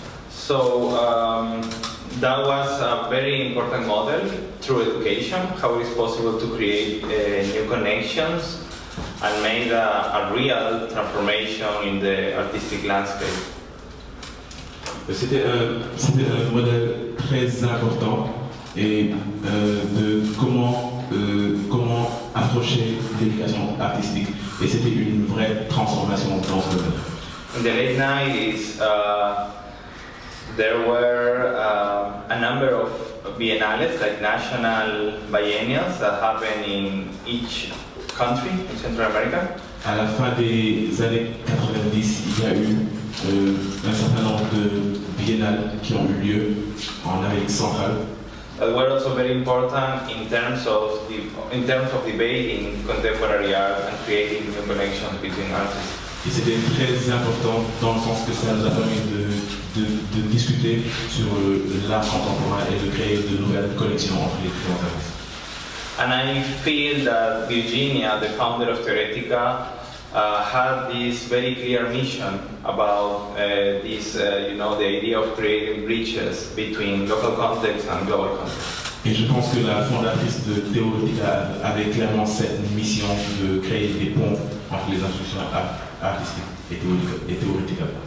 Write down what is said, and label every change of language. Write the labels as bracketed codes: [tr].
[en] So that was a very important model through education, how it is possible to create new connections and made a real transformation in the artistic landscape. [fr] C'était un modèle très important et de comment approcher l'éducation artistique. Et c'était une vraie transformation dans ce domaine. [en] In the late 90s, there were a number of biennales, like national biennials, that happened in each country in Central America. [fr] À la fin des années 90, il y a eu un certain nombre de biennales qui ont eu lieu en Amérique Centrale. [en] That were also very important in terms of debating contemporary art and creating new connections between artists. [fr] Et c'était très important dans le sens que ça nous a permis de discuter sur l'art contemporain et de créer de nouvelles connexions entre les différents artistes. [en] And I feel that Virginia, the founder of TEOR, had this very clear mission about the idea of creating bridges between local context and global context. [fr] Et je pense que la fondatrice de TEOR avait clairement cette mission de créer des ponts entre les institutions artistiques et théoriques.